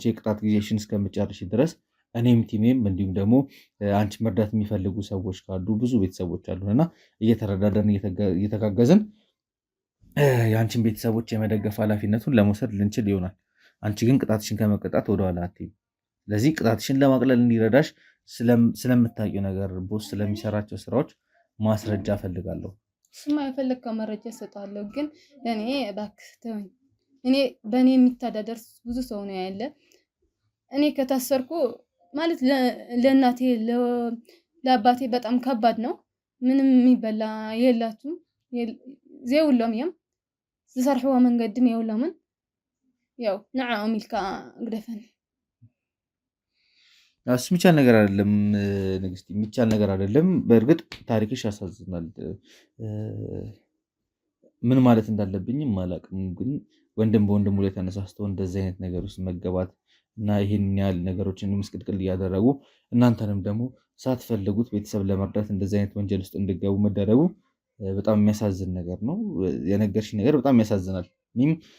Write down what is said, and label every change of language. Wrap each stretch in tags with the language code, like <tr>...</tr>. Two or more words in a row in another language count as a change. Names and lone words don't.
<am>የቅጣት ጊዜሽን እስከምጨርሽ ድረስ እኔም ቲሜም እንዲሁም ደግሞ አንቺ መርዳት የሚፈልጉ ሰዎች ካሉ ብዙ ቤተሰቦች አሉና እየተረዳዳን እየተጋገዝን የአንቺን ቤተሰቦች የመደገፍ ኃላፊነቱን ለመውሰድ ልንችል ይሆናል አንቺ ግን ቅጣትሽን ከመቀጣት ወደኋላ አትይም ስለዚህ ቅጣትሽን ለማቅለል እንዲረዳሽ ስለምታውቂው ነገር ቦስ ስለሚሰራቸው ስራዎች ማስረጃ ፈልጋለሁ ስማ የፈለግከው መረጃ እሰጣለሁ ግን እኔ እባክህ ተወኝ እኔ በእኔ የሚተዳደር ብዙ ሰው ነው ያለ እኔ ከታሰርኩ ማለት ለእናቴ ለአባቴ በጣም ከባድ ነው ምንም የሚበላ የላቱም</am> <ti>ዘይብሎም እዮም ዝሰርሕዎ መንገድም የብሎምን ያው ንዓኦም ኢልካ ግደፈኒ</ti> <am>እሱ የሚቻል ነገር አይደለም ንግስቲ የሚቻል ነገር አይደለም በእርግጥ ታሪክሽ ያሳዝናል ምን ማለት እንዳለብኝም አላውቅም ግን ወንድም በወንድሙ ላይ ተነሳስቶ እንደዚህ አይነት ነገር ውስጥ መገባት እና ይሄን ያህል ነገሮችን ምስቅልቅል እያደረጉ እናንተንም ደግሞ ሳትፈልጉት ቤተሰብ ለመርዳት እንደዚህ አይነት ወንጀል ውስጥ እንድገቡ መደረጉ በጣም የሚያሳዝን ነገር ነው የነገርሽ ነገር በጣም ያሳዝናል እኔም</am>